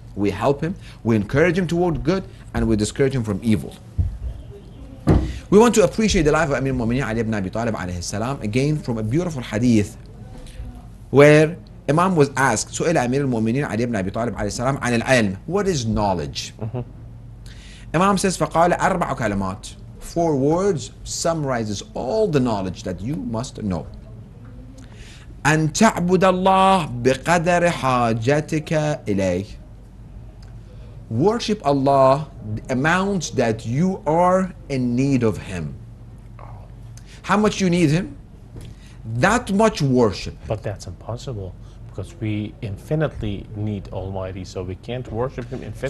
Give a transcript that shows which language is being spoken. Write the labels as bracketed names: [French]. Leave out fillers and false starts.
[English] We help him, we encourage him toward good, and we discourage him from evil. We want to appreciate the life of Amir al-Mu'mineen Ali ibn Abi Talib alayhi salam, again from a beautiful hadith where Imam was asked, [Arabic] سئل أمير المؤمنين علي بن أبي طالب عليه السلام عن العلم. [English] What is knowledge? Imam says, [Arabic] فقال أربع كلمات. [English] 4 words summarizes all the knowledge that you must know. [Arabic] أن تعبد الله بقدر حاجتك إليه. [English] Worship Allah the amount that you are in need of Him. How much you need Him? That much worship. But that's impossible, because we infinitely need Almighty, so we can't worship Him infinitely.